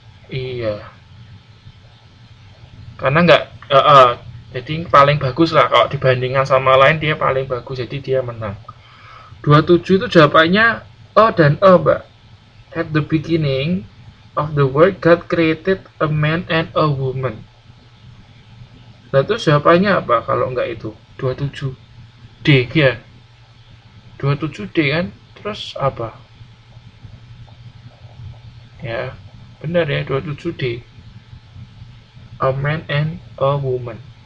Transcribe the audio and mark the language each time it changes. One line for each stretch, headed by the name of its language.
Indonesian: Iya. Karena nggak jadi paling bagus lah, kalau dibandingkan sama lain dia paling bagus, jadi dia menang. 27 itu jawabannya O dan E Mbak.
English: At the beginning of the world God created a man and a woman.
Indonesian: Nah itu jawabannya apa kalau nggak itu? 27 D ya. 27 D kan. Terus apa? Ya benar ya, 27 D.
English: A man and a woman.